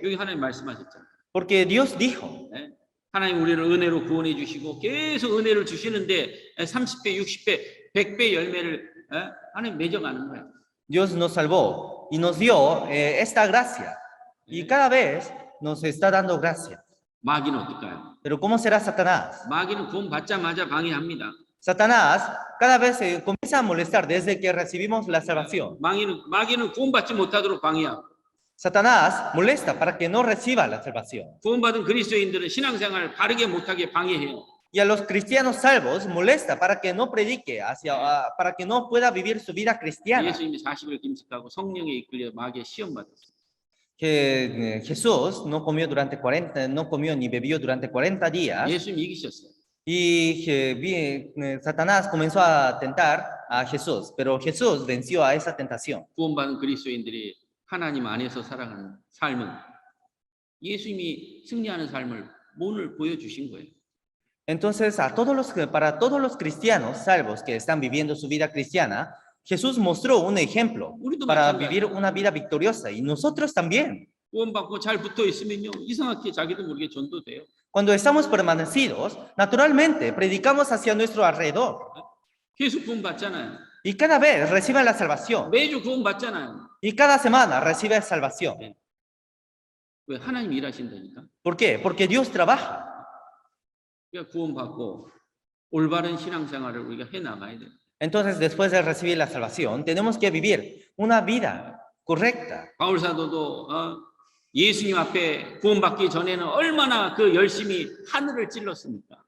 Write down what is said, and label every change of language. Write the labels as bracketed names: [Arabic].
[Korean] 여기 하나님 말씀하셨잖아요. [Spanish] Porque Dios dijo. [Korean] 하나님 우리를 은혜로 구원해 주시고 계속 은혜를 주시는데 30배, 60배, 100배 열매를 하나님 맺어가는 거예요. [Spanish] Dios nos salvó y nos dio esta gracia. Y cada vez nos está dando gracia. [Korean] 마귀는 어떨까요? [Spanish] Pero ¿cómo será Satanás? [Korean] 마귀는 구원 받자마자 방해합니다. [Spanish] Satanás cada vez comienza a molestar desde que recibimos la salvación. [Korean] 마귀는 구원 받지 못하도록 방해하고. [Spanish] Satanás molesta para que no reciba la salvación. [Korean] 구원받은 그리스도인들은 신앙생활을 바르게 못하게 방해해요. [Spanish] Y a los cristianos salvos molesta para que no predique para que no pueda vivir su vida cristiana. [Korean] 예수님이 40일 금식하고 성령에 이끌려 마귀의 시험 받았어요. [Spanish] Que Jesús no comió ni bebió durante 40 días. [Korean] 예수님 이기셨어요. [Spanish] Y Satanás comenzó a tentar a Jesús, pero Jesús venció a esa tentación. [Korean] 구원받은 그리스도인들이 하나님 안에서 살아가는 삶은 예수님이 승리하는 삶을 오늘 보여주신 거예요. [Spanish] Entonces, para todos los cristianos salvos que están viviendo su vida cristiana, Jesús mostró un ejemplo [Korean] 우리도 [Spanish] para [Korean] 마찬가지예요. [Spanish] vivir una vida victoriosa y nosotros también. [Korean] 구원받고 잘 붙어 있으면요, 이상하게 자기도 모르게 전도돼요. [Spanish] Cuando estamos permanecidos, naturalmente predicamos hacia nuestro alrededor [Korean] 계속 구원받잖아요. [Spanish] y cada vez reciben la salvación [Korean] 매주 구원받잖아요. [Spanish] y cada semana reciben salvación. [Korean] 왜? 하나님 일하신다니까. [Spanish] ¿Por qué? Porque Dios trabaja. [Korean] 그러니까 구원받고 올바른 신앙생활을 우리가 해나가야 돼요. [Spanish] Entonces, después de recibir la salvación, tenemos que vivir una vida correcta. [Korean] 바울 사도도 예수님 앞에 구원받기 전에는 얼마나 그 열심히 하늘을 찔렀습니까?